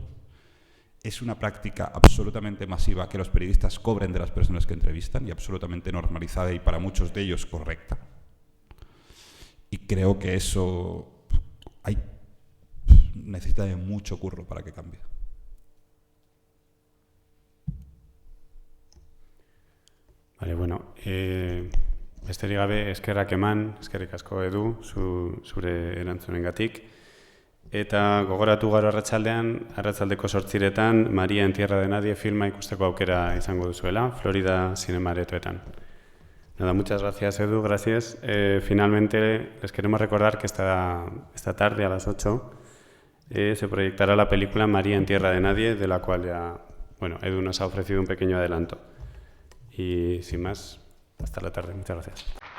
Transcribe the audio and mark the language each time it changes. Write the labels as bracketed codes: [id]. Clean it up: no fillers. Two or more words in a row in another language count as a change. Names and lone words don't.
[es] Es una práctica absolutamente masiva que los periodistas cobren de las personas que entrevistan y absolutamente normalizada y para muchos de ellos correcta. Y creo que eso necesita de mucho curro para que cambie. Vale, [eu] bueno, besterik gabe eskerrak eman, eskerrik asko Edu, zure erantzunengatik. Eta gogoratu gaur arratsaldeko 8:00 [es] María en Tierra de Nadie [eu] filma ikusteko aukera izango duzuela, Florida Cinema Aretoetan. [es] Nada, muchas gracias Edu, gracias. Finalmente les queremos recordar que esta tarde a las 8 se proyectará la película María en Tierra de Nadie, de la cual ya, Edu nos ha ofrecido un pequeño adelanto. Y sin más, hasta la tarde. Muchas gracias.